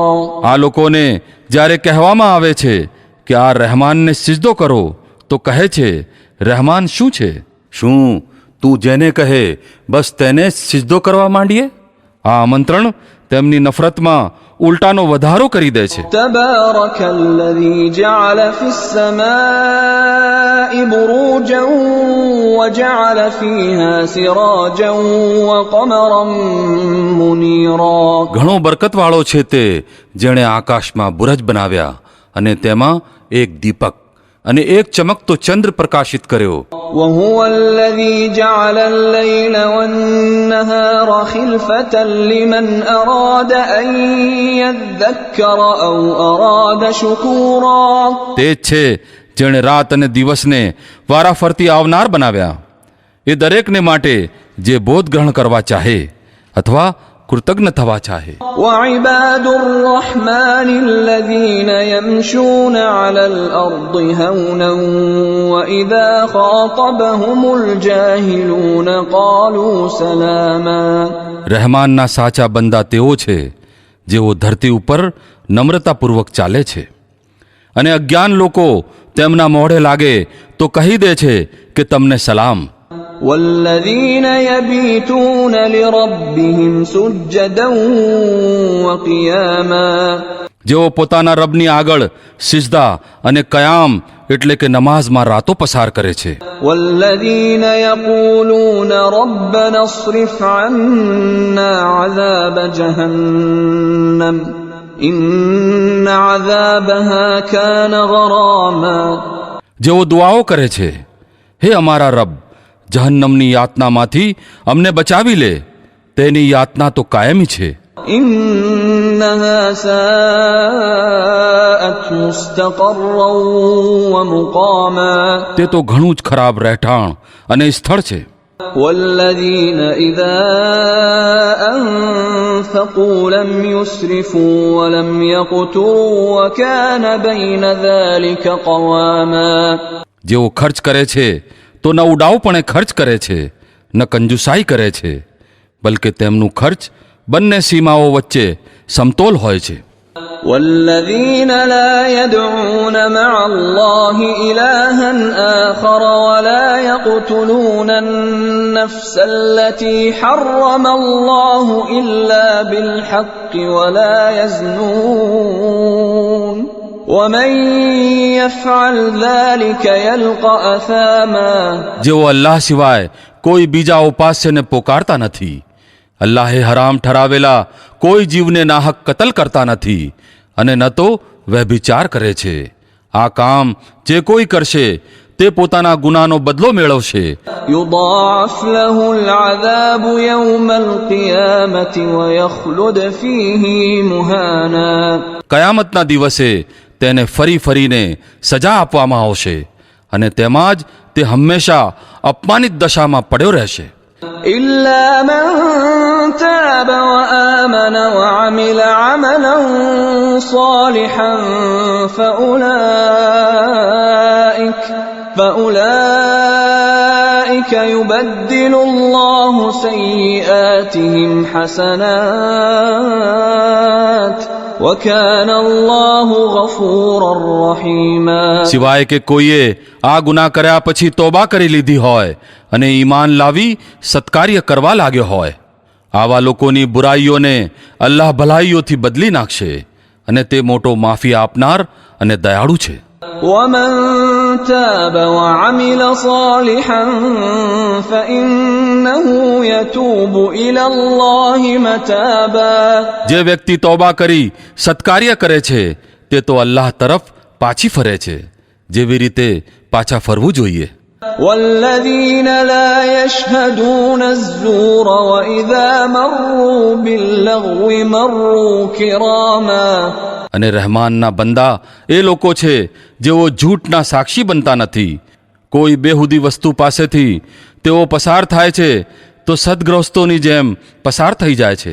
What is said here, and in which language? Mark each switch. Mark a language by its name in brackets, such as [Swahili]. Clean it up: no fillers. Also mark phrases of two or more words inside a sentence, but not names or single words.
[Gujarati] આ લોકોને જ્યારે કહેવામાં આવે છે કે આ રહેમાનને સિજદો કરો તો કહે છે, રહેમાન શું છે? શું તું જેને કહે બસ તેને જ સિજદો કરવા માંડીએ? આ આમંત્રણ તેમની નફરતમાં ઉલટાનો વધારો કરી દે છે. [Arabic] تبارك الذي جعل في السماء بروجا وجعل فيها سراجا وقمرا منيرا. [Gujarati] ઘણો બરકતવાળો છે તે જેણે આકાશમાં બુરજ બનાવ્યા અને તેમાં એક દીપક અને એક ચમકતો ચંદ્ર પ્રકાશિત કર્યો. [Arabic] وهو الذي جعل الليل والنهار خلفة لمن أراد أن يذكر أو أراد شكورا. [Gujarati] તે જ છે જેણે રાત અને દિવસને વારાફરતી આવનાર બનાવ્યા, એ દરેકને માટે જે બોધ ગ્રહણ કરવા ચાહે અથવા કૃતજ્ઞ થવા ચાહે. [Arabic] وعباد الرحمن الذين يمشون على الأرض هونا وإذا خاطبهم الجاهلون قالوا سلاما. [Gujarati] રહેમાનના સાચા બંદા તેઓ છે જેઓ ધરતી ઉપર નમ્રતાપૂર્વક ચાલે છે અને અજ્ઞાન લોકો તેમના મોઢે લાગે તો કહી દે છે કે તમને સલામ. [Arabic] والذين يبيتون لربهم سجدا وقياما. [Gujarati] જેઓ પોતાના રબની આગળ સિજદા અને કયામ એટલે કે નમાઝમાં રાતો પસાર કરે છે. [Arabic] والذين يقولون ربنا اصرف عنا عذاب جهنم إن عذابها كان غراما. [Gujarati] જેઓ દુઆઓ કરે છે, હે અમારા રબ, જહન્નમની યાતનામાંથી અમને બચાવી લે, તેની યાતના તો કાયમી છે. [Arabic] إنها ساءت مستقرا ومقاما. [Gujarati] તે તો ઘણું જ ખરાબ રહેઠાણ અને સ્થળ છે. [Arabic] والذين إذا أنفقوا لم يسرفوا ولم يقتروا وكان بين ذلك قواما. [Gujarati] જેઓ ખર્ચ કરે છે તો ન ઉડાવપણે ખર્ચ કરે છે ન કંજુસાઈ કરે છે, બલકે તેમનું ખર્ચ બંને સીમાઓ વચ્ચે સમતોલ હોય છે. [Arabic] والذين لا يدعون مع الله إلها آخر ولا يقتلون النفس التي حرم الله إلا بالحق ولا يزنون ومن يفعل ذلك يلقى أثاما [Gujarati] જેઓ અલ્લાહ સિવાય કોઈ બીજા ઉપાસ્યને પોકારતા નથી, અલ્લાહે હરામ ઠરાવેલા કોઈ જીવને નાહક કતલ કરતા નથી અને ન તો વ્યભિચાર કરે છે. આ કામ જે કોઈ કરશે તે પોતાના ગુનાનો બદલો મેળવશે. [Arabic] يضاعف له العذاب يوم القيامة ويخلد فيه مهانا [Gujarati] કયામતના દિવસે તેને ફરી ફરીને સજા આપવામાં આવશે અને તેમાં જ તે હંમેશા અપમાનિત દશામાં પડ્યો રહેશે. [Arabic] إلا من تاب وآمن وعمل عملا صالحا فأولئك يبدل الله سيئاتهم حسنات وكان الله غفورا رحيما [Gujarati] સિવાય કે કોઈએ આ ગુનાહ કર્યા પછી તોબા કરી લીધી હોય અને ઈમાન લાવી સત્કાર્ય કરવા લાગ્યો હોય, આવા લોકોની બુરાઈઓને અલ્લાહ ભલાઈઓથી બદલી નાખશે અને તે મોટો માફી આપનાર અને દયાળુ છે. [Arabic] ومن تاب وعمل صالحا فإنه يتوب إلى الله متابا [Gujarati] જે વ્યક્તિ તોબા કરી સત્કાર્ય કરે છે તે તો અલ્લાહ તરફ પાછી ફરે છે, જેવી રીતે પાછા ફરવું જોઈએ. [Arabic] والذين لا يشهدون الزور وإذا مروا باللغو مروا كراما [Gujarati] અને રહેમાનના બંદા એ લોકો છે જેઓ ઝૂઠના સાક્ષી બનતા નથી. કોઈ બેહુદી વસ્તુ પાસેથી તેઓ પસાર થાય છે તો સદગ્રસ્તોની જેમ પસાર થઈ જાય છે.